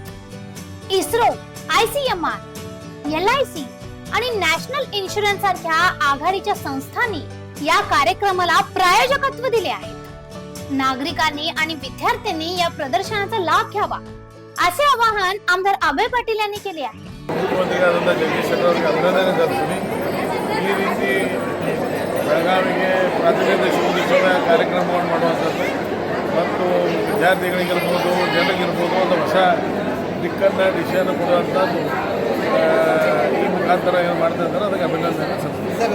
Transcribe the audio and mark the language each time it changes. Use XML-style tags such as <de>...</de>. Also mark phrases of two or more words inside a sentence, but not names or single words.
<mr>इस्रो, ICMR, LIC आणि नॅशनल इन्शुरन्स सारख्या आघाडीच्या संस्थांनी या कार्यक्रमाला प्रायोजकत्व दिले आहे. नागरिकांनी आणि विद्यार्थ्यांनी या प्रदर्शनाचा लाभ घ्यावा असे आवाहन आमदार अभय पाटील यांनी केले आहे.</mr> <kn>ಮುಖ್ಯಮಂತ್ರಿಗಳಾದಂಥ ಜಗದೀಶ್ ಶೆಟ್ಟರ್ ಅವರಿಗೆ ಅಭಿನಂದನೆ ಸಲ್ಲಿಸ್ತೀನಿ. ಈ ರೀತಿ ಬೆಳಗಾವಿಗೆ ಪ್ರಾತಿನಿಧ್ಯ ಶುಭೋತ್ಸವ ಕಾರ್ಯಕ್ರಮವನ್ನು ಮಾಡುವಂಥದ್ದು ಮತ್ತು ವಿದ್ಯಾರ್ಥಿಗಳಿಗಿರ್ಬೋದು, ಜನರಿಗಿರ್ಬೋದು ಒಂದು ಹೊಸ ದಿಕ್ಕನ್ನು ದಿಶೆಯನ್ನು ಕೊಡುವಂಥದ್ದು ಈ ಮುಖಾಂತರ ಏನು ಮಾಡ್ತಾ ಇದ್ದಾರೆ, ಅದಕ್ಕೆ ಅಭಿನಂದನೆ ಸಲ್ಲಿಸ್ತೀನಿ.</kn>